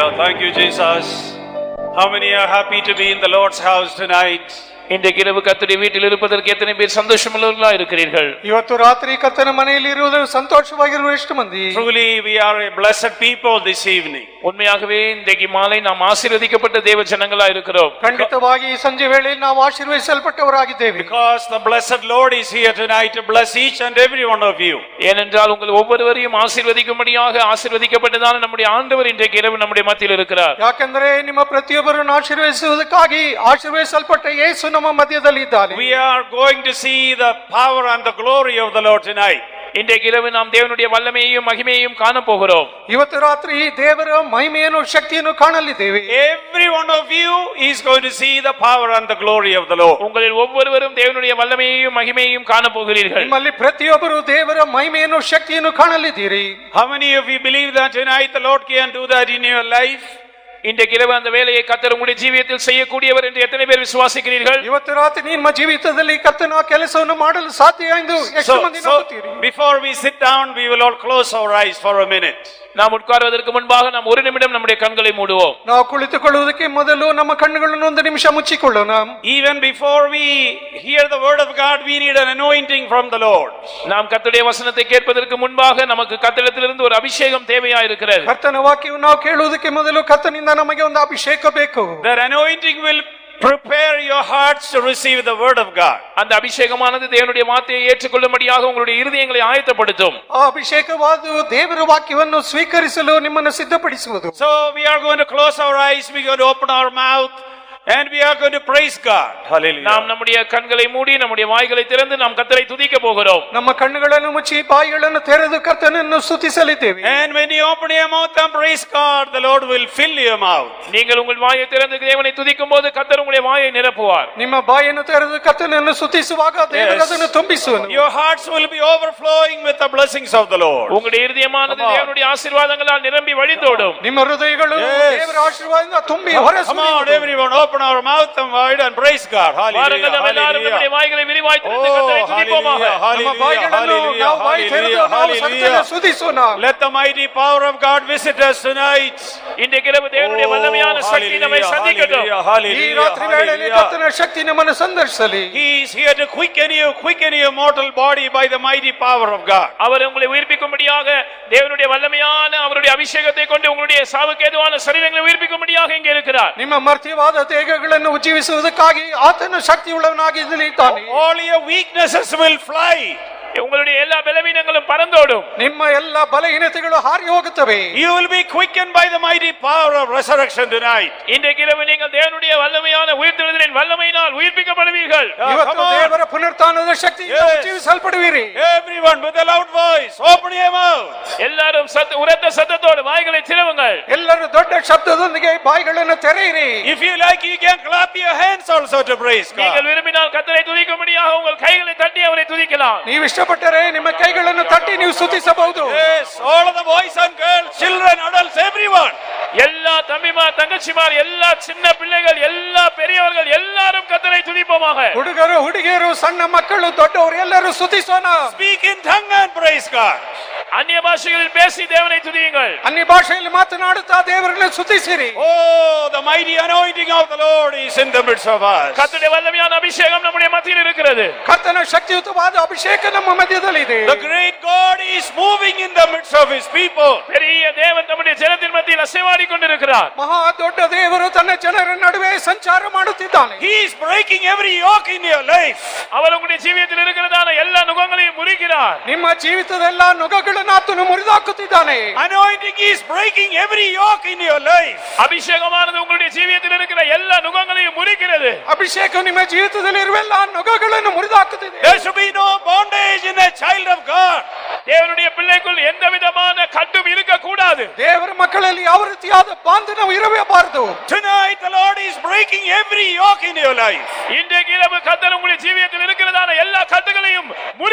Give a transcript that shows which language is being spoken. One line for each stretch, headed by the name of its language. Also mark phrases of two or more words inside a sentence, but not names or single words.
English: Thank you, Jesus. How many are happy to be in the Lord's house tonight?
Tamil: இன்றைக்கு இரவு கர்த்தருடைய வீட்டில் இருப்பதற்கு எத்தனை பேர் சந்தோஷமுள்ளவர்களா இருக்கிறீர்கள்?
Kannada: ಇವತ್ತು ರಾತ್ರಿ ಕರ್ತನ ಮನೆಯಲ್ಲಿ ಇರುವುದು ಸಂತೋಷವಾಗಿರುವ ಎಷ್ಟು ಮಂದಿ?
English: Truly we are a blessed people this evening.
Tamil: உண்மையாகவே இன்றைக்கு மாலை நாம் ஆசீர்வதிக்கப்பட்ட தேவ ஜனங்களா இருக்கிறோம்.
Kannada: ಖಂಡಿತವಾಗಿ ಈ ಸಂಜೆ ವೇಳೆಯಲ್ಲಿ ನಾವು ಆಶೀರ್ವದಿಸಲ್ಪಟ್ಟವರಾಗಿದ್ದೇವೆ.
English: Because the blessed Lord is here tonight to bless each and every one of you.
Tamil: ஏனென்றால் உங்கள் ஒவ்வொருவரையும் ஆசீர்வதிக்கும்படியாக ஆசீர்வதிக்கப்பட்டதான நம்முடைய ஆண்டவர் இன்றைக்கு இரவு நம்முடைய மத்தியில் இருக்கிறார்.
Kannada: ಯಾಕಂದ್ರೆ ನಿಮ್ಮ ಪ್ರತಿಯೊಬ್ಬರನ್ನು ಆಶೀರ್ವದಿಸುವುದಕ್ಕಾಗಿ ಆಶೀರ್ವದಿಸಲ್ಪಟ್ಟ ಯೇಸು ನಮ್ಮ ಮಧ್ಯದಲ್ಲಿ ಇದ್ದಾನೆ.
English: We are going to see the power and the glory of the Lord tonight.
Tamil: இன்றைக்கு இரவு நாம் தேவனுடைய வல்லமையையும் மகிமையையும் காண போகிறோம்.
Kannada: ಇವತ್ತು ರಾತ್ರಿ ದೇವರ ಮಹಿಮೆಯನ್ನು ಶಕ್ತಿಯನ್ನು ಕಾಣಲಿದ್ದೇವೆ.
English: Every one of you is going to see the power and the glory of the Lord.
Tamil: உங்களில் ஒவ்வொருவரும் தேவனுடைய வல்லமையையும் மகிமையையும் காண போகிறீர்கள்.
Kannada: ನಿಮ್ಮಲ್ಲಿ ಪ್ರತಿಯೊಬ್ಬರು ದೇವರ ಮಹಿಮೆಯನ್ನು ಶಕ್ತಿಯನ್ನು ಕಾಣಲಿದ್ದೀರಿ.
English: How many of you believe that tonight the Lord can do that in your life?
Tamil: இன்றைக்கு இரவு அந்த வேலையை கர்த்தர் உங்களுடைய ஜீவியத்தில் செய்யக்கூடியவர் என்று எத்தனை பேர் விசுவாசிக்கிறீர்கள்?
Kannada: ಇವತ್ತು ರಾತ್ರಿ ನಿಮ್ಮ ಜೀವಿತದಲ್ಲಿ ಕರ್ತನ ಕೆಲಸವನ್ನು ಮಾಡಲು ಸಾಧ್ಯ ಎಂದು ಎಷ್ಟು ಮಂದಿ ನಂಬುತ್ತೀರಿ?
English: Before we sit down, we will all close our eyes for a minute.
Tamil: நாம் உட்கார்வதற்கு முன்பாக நாம் ஒரு நிமிடம் நம்முடைய கண்களை மூடுவோம்.
Kannada: ನಾವು ಕುಳಿತುಕೊಳ್ಳುವುದಕ್ಕೆ ಮೊದಲು ನಮ್ಮ ಕಣ್ಣುಗಳನ್ನು ಒಂದು ನಿಮಿಷ ಮುಚ್ಚಿಕೊಳ್ಳೋಣ.
English: Even before we hear the word of God, we need an anointing from the Lord.
Tamil: நாம் கர்த்தருடைய வசனத்தை கேட்பதற்கு முன்பாக நமக்கு கர்த்தரிடத்திலிருந்து ஒரு அபிஷேகம் தேவையா இருக்கிறது.
Kannada: ಕರ್ತನ ವಾಕ್ಯವನ್ನು ನಾವು ಕೇಳುವುದಕ್ಕೆ ಮೊದಲು ಕರ್ತನಿಂದ ನಮಗೆ ಒಂದು ಅಭಿಷೇಕ ಬೇಕು.
English: That anointing will prepare your hearts to receive the word of God.
Tamil: அந்த அபிஷேகமானது தேவனுடைய வார்த்தையை ஏற்றுக்கொள்ளும்படியாக உங்களுடைய இருதயங்களை ஆயத்தப்படுத்தும்.
Kannada: ಆ ಅಭಿಷೇಕವಾದು ದೇವರ ವಾಕ್ಯವನ್ನು ಸ್ವೀಕರಿಸಲು ನಿಮ್ಮನ್ನು ಸಿದ್ಧಪಡಿಸುವುದು.
English: So we are going to close our eyes, we are going to open our mouth and we are going to praise God. Hallelujah.
Tamil: நாம் நம்முடைய கண்களை மூடி நம்முடைய வாய்களை திறந்து நாம் கர்த்தரை துதிக்க போகிறோம்.
Kannada: ನಮ್ಮ ಕಣ್ಣುಗಳನ್ನು ಮುಚ್ಚಿ ಬಾಯಿಗಳನ್ನು ತೆರೆದು ಕರ್ತನನ್ನು ಸ್ತುತಿಸಲಿದ್ದೇವೆ.
English: And when you open your mouth and praise God, the Lord will fill your mouth.
Tamil: நீங்கள் உங்கள் வாயை திறந்து தேவனை துதிக்கும்போது கர்த்தர் உங்களுடைய வாயை நிரப்புவார்.
Kannada: ನಿಮ್ಮ ಬಾಯನ್ನು ತೆರೆದು ಕರ್ತನನ್ನು ಸ್ತುತಿಸುವಾಗ ದೇವರು ಅದನ್ನು ತುಂಬಿಸುವನು.
English: Your hearts will be overflowing with the blessings of the Lord.
Tamil: உங்களுடைய இருதயமானது தேவனுடைய ஆசீர்வாதங்களால் நிரம்பி வழிந்தோடும்.
Kannada: ನಿಮ್ಮ ಹೃದಯಗಳು ದೇವರ ಆಶೀರ್ವಾದದಿಂದ ತುಂಬಿ ಹೊರಸು.
English: Come on everyone, open our mouth and wide and praise God. Hallelujah.
Tamil: நம்முடைய வாய்களை விரிவாய் திறந்து கர்த்தரை துதிப்போமாக.
Kannada: ನಮ್ಮ ಬಾಯಿಗಳನ್ನು ನಾವು ಬಾಯಿ ತೆರೆದು ನಾವು ಕರ್ತನನ್ನು ಸ್ತುತಿಸೋಣ.
English: Let the mighty power of God visit us tonight.
Tamil: இன்றைக்கு இரவு தேவனுடைய வல்லமையான சக்தி நம்மை சந்திக்கட்டும்.
Kannada: ಈ ರಾತ್ರಿ ವೇಳೆಯಲ್ಲಿ ಕರ್ತನ ಶಕ್ತಿ ನಮ್ಮನ್ನು ಸಂದರ್ಶಿಸಲಿ.
English: He is here to quicken your mortal body by the mighty power of God.
Tamil: அவர் உங்களை உயிர்ப்பிக்கும்படியாக தேவனுடைய வல்லமையான அவருடைய அபிஷேகத்தை கொண்டு உங்களுடைய சாவுக்கு ஏதுவான சரீரங்களை உயிர்ப்பிக்கும்படியாக இங்கே இருக்கிறார்.
Kannada: ನಿಮ್ಮ ಮರ್ತ್ಯವಾದ ದೇಹಗಳನ್ನು ಉಜ್ಜೀವಿಸುವುದಕ್ಕಾಗಿ ಆತನು ಶಕ್ತಿಯುಳ್ಳವನಾಗಿದ್ದಾನೆ.
English: All your weaknesses will fly.
Tamil: உங்களுடைய எல்லா பலவீனங்களும் பறந்தோடும்.
Kannada: ನಿಮ್ಮ ಎಲ್ಲ ಬಲಹೀನತೆಗಳು ಹಾರಿ ಹೋಗುತ್ತವೆ.
English: You will be quickened by the mighty power of resurrection tonight.
Tamil: இன்றைக்கு இரவு நீங்கள் தேவனுடைய வல்லமையான உயிர்த்தெழுதலின் வல்லமையினால் உயிர்ப்பிக்கப்படுவீர்கள்.
Kannada: ಇವತ್ತು ದೇವರ ಪುನರುತ್ಥಾನದ ಶಕ್ತಿಯಿಂದ ಉಜ್ಜೀವಿಸಲ್ಪಡುವಿರಿ.
English: Everyone with a loud voice, open your mouth.
Tamil: எல்லாரும் உரத்த சத்தத்தோடு வாய்களை திறவுங்கள்.
Kannada: ಎಲ್ಲರೂ ದೊಡ್ಡ ಶಬ್ದದೊಂದಿಗೆ ಬಾಯಿಗಳನ್ನು ತೆರೆಯಿರಿ.
English: If you like, you can clap your hands also to praise God.
Tamil: நீங்கள் விரும்பினால் கர்த்தரை துதிக்கும்படியாக உங்கள் கைகளை தட்டி அவரை துதிக்கலாம்.
Kannada: ನೀವು ಇಷ್ಟಪಟ್ಟರೆ ನಿಮ್ಮ ಕೈಗಳನ್ನು ತಟ್ಟಿ ನೀವು ಸ್ತುತಿಸಬಹುದು.
English: Yes, all of the boys and girls, children, adults, everyone.
Tamil: எல்லா தம்பிமார் தங்கச்சிமார் எல்லா சின்ன பிள்ளைகள் எல்லா பெரியவர்கள் எல்லாரும் கர்த்தரை துதிப்போமாக.
Kannada: ಹುಡುಗರು ಹುಡುಗಿಯರು ಸಣ್ಣ ಮಕ್ಕಳು ದೊಡ್ಡವರು ಎಲ್ಲರೂ ಸ್ತುತಿಸೋಣ.
English: Speak in tongue and praise God.
Tamil: அந்நிய பாஷைகளில் பேசி தேவனை துதியுங்கள்.
Kannada: ಅನ್ಯ ಭಾಷೆಯಲ್ಲಿ ಮಾತನಾಡುತ್ತಾ ದೇವರನ್ನು ಸ್ತುತಿಸಿರಿ.
English: Oh, the mighty anointing of the Lord is in the midst of us.
Tamil: கர்த்தருடைய வல்லமையான அபிஷேகம் நம்முடைய மத்தியில் இருக்கிறது.
Kannada: ಕರ್ತನ ಶಕ್ತಿಯುತವಾದ ಅಭಿಷೇಕ ನಮ್ಮ ಮಧ್ಯದಲ್ಲಿ ಇದೆ.
English: The great God is moving in the midst of his people.
Tamil: பெரிய தேவன் நம்முடைய ஜனத்தின் மத்தியில் அசைவாடி கொண்டிருக்கிறார்.
Kannada: ಮಹಾ ದೊಡ್ಡ ದೇವರು ತನ್ನ ಜನರ ನಡುವೆ ಸಂಚಾರ ಮಾಡುತ್ತಿದ್ದಾನೆ.
English: He is breaking every yoke in your life.
Tamil: அவர் உங்களுடைய ஜீவியத்தில் இருக்கிறதான எல்லா நுகங்களையும் முறிக்கிறார்.
Kannada: ನಿಮ್ಮ ಜೀವಿತದ ಎಲ್ಲಾ ನುಗಗಳನ್ನು ಆತನು ಮುರಿದಾಕುತ್ತಿದ್ದಾನೆ.
English: Anointing is breaking every yoke in your life.
Tamil: அபிஷேகமானது உங்களுடைய ஜீவியத்தில் இருக்கிற எல்லா நுகங்களையும் முறிக்கிறது.
Kannada: ಅಭಿಷೇಕ ನಿಮ್ಮ ಜೀವಿತದಲ್ಲಿ ಇರುವ ಎಲ್ಲಾ ನುಗಗಳನ್ನು ಮುರಿದಾಕುತ್ತಿದೆ.
English: There should be no bondage in a child of God.
Tamil: தேவனுடைய பிள்ளைக்குள் எந்த விதமான கட்டும் இருக்க கூடாது.
Kannada: ದೇವರ ಮಕ್ಕಳಲ್ಲಿ ಯಾವ ರೀತಿಯಾದ ಬಾಂಧವ್ಯ ಇರಬಾರದು.
English: Tonight the Lord is breaking every yoke in your life.
Tamil: இன்றைக்கு இரவு கர்த்தர் உங்களுடைய ஜீவியத்தில் இருக்கிறதான எல்லா கட்டுகளையும் முறிக்கிறார்.